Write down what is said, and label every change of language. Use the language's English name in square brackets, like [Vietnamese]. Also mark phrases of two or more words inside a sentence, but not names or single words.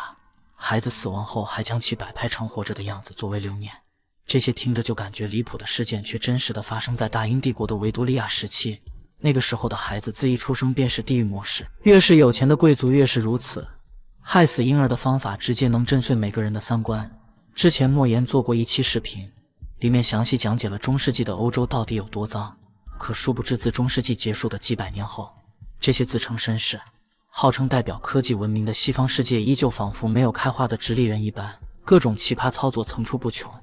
[Chinese] 孩子死亡后还将其摆拍成活着的样子作为留念。这些听着就感觉離譜的事件，却真实的发生在大英帝国的维多利亚时期。那个时候的孩子自一出生便是地狱模式，越是有钱的貴族越是如此。害死嬰兒的方法直接能震碎每個人的三觀。之前莫言做過一期視頻，裡面詳細講解了中世紀的歐洲到底有多髒。可殊不知，自中世紀結束的幾百年後，這些自稱紳士、號稱代表科技文明的西方世界，依舊仿佛沒有開化的直立人一般，各種奇葩操作層出不窮。